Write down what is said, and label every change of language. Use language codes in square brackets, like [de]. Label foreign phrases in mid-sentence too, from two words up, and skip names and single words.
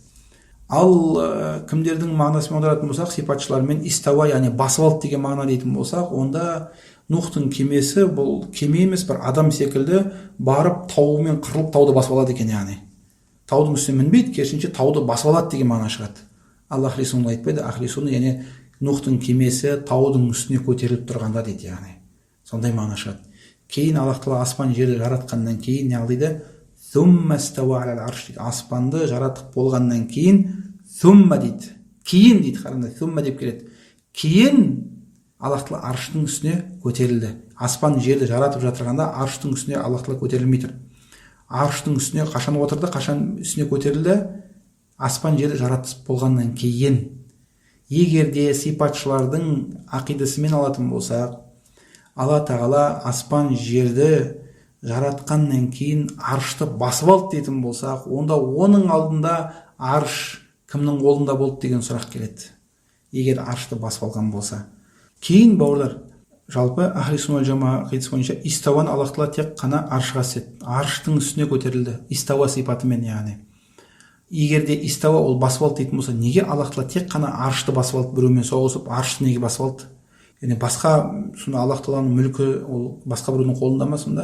[kk] Ал кімдердің мағынасымен аударатын болсақ, сипатшылармен истауа, яғни басып алды деген мағына дейтін болсақ, онда Нухтың кемесі бұл кеме емес, бір адам секілді барып тауымен қырылып тауды басып алады екен, яғни. Таудың үстіне мінбейді, керісінше тауды басып алады деген мағына шығады. Ал [ar] أهل السنة [kk] айтпайды, [ar] أهل السنة [kk] яғни Нухтың кемесі таудың үстіне көтеріліп тұрғанда дейді, яғни. Сондай мағына шығады. Кейін Аллах тағала аспан жерді жаратқаннан кейін не дейді? [ar] ثم استوى على العرش [kk] дейді. Аспанды жаратып болғаннан кейін thumma дейді. Кейін дейді, қараңдар, thumma деп келеді. Кейін Аллах тағала арштың үстіне көтерілді. Аспан жерді жаратып жатырғанда арштың үстіне Аллах тағала көтерілмей тұр. Арштың үстіне қашан отырды, қашан үстіне көтерілді? Аспан жерді жаратып болғаннан кейін. Егерде сипатшылардың ақидасымен алатын болсақ, Алла тағала аспан жерді жаратқаннан кейін аршты басып алды дейтін болсақ, онда оның алдында арш кімнің қолында болды деген сұрақ келеді. Егер аршты басып алған болса. Кейін бауырлар, жалпы [ar] أهل السنة والجماعة [kk] қидасы бойынша истауаны Аллах тағала тек қана аршқа істеді. Арштың үстіне көтерілді. Истауа сипатымен, яғни. Егер де истауа ол басып алды дейтін болса, неге Аллах тағала тек қана аршты басып алды, біреумен соғысып, аршты неге басып алды? Яғни басқа, сонда Аллах тағаланың мүлкі ол басқа біреудің қолында ма сонда?